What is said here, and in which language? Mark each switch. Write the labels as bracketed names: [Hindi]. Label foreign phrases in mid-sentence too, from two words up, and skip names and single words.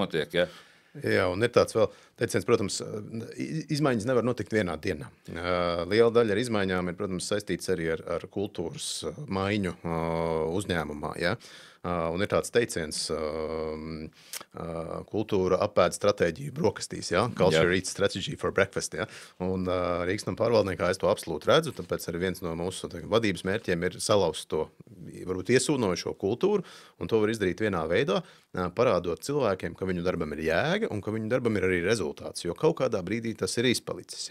[Latvian] Jā, un ir tāds vēl Teiciens, protams, izmaiņas nevar notikt vienā dienā. Liela daļa ar izmaiņām ir, protams, saistīts arī ar kultūras maiņu uzņēmumā. Ja? Un ir tāds teiciens, kultūra apēd stratēģiju brokastīs, ja? [English] Culture eats strategy for breakfast. [Latvian] Ja? Un Rīgas nama pārvaldniekā es to absolūti redzu, tāpēc arī viens no mūsu vadības mērķiem ir salauzt to, varbūt iesūnojušo kultūru, un to var izdarīt vienā veidā, parādot cilvēkiem, ka viņu darbam ir jēga un ka viņu darbam ir arī rezultāts, jo kaut kādā brīdī tas ir izpalicis.